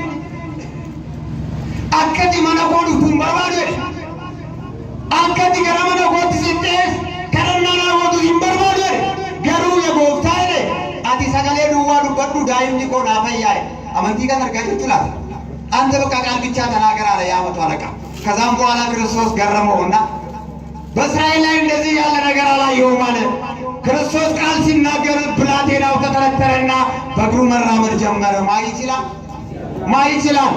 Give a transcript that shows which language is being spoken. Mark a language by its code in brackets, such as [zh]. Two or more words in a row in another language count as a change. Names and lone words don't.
[om] akkati mana koo dhuftuun barbaade akkati gara mana kootti sittees kadhannaa naa gootu hin barbaade garuu yaa gooftaa jedhe ati sagalee duwwaa dubbadhu daa'imni koo naa fayyaa'e amantii kan argaa jirtu laata [am] አንተ በቃ ቃል ብቻ ተናገር አለ ያ መቶ አለቃ። ከዛም በኋላ ክርስቶስ ገረመውና በእስራኤል ላይ እንደዚህ ያለ ነገር አላየሁም አለ። ክርስቶስ ቃል ሲናገር ብላቴናው ተተረተረና በእግሩ መራመድ ጀመረ። ማን ይችላል?